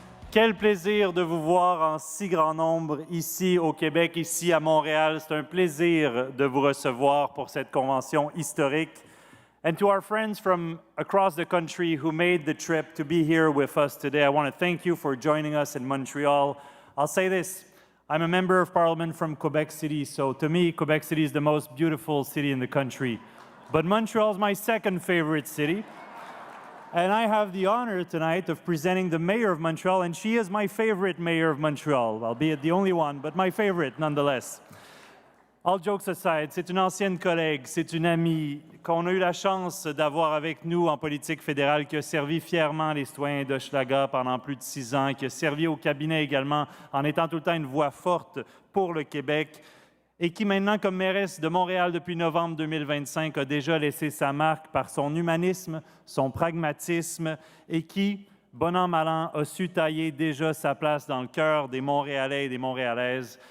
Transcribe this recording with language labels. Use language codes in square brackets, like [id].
[fr] Quel plaisir de vous voir en si grand nombre ici au Québec, ici à Montréal. C'est un plaisir de vous recevoir pour cette convention historique. [en] And to our friends from across the country who made the trip to be here with us today, I want to thank you for joining us in Montreal. I'll say this, I'm a member of parliament from Quebec City, so to me, Quebec City is the most beautiful city in the country. But Montreal is my second favorite city. And I have the honor tonight of presenting the mayor of Montreal, and she is my favorite mayor of Montreal, albeit the only one, but my favorite nonetheless. All jokes aside, [fr] c'est une ancienne collègue, c'est une amie qu'on a eu la chance d'avoir avec nous en politique fédérale, qui a servi fièrement les citoyens d'Hochelaga pendant plus de 6 ans, qui a servi au cabinet également en étant tout le temps une voix forte pour le Québec et qui maintenant, comme mairesse de Montréal depuis novembre 2025, a déjà laissé sa marque par son humanisme, son pragmatisme et qui, bon an, mal an, a su tailler déjà sa place dans le cœur des Montréalais et des Montréalaises.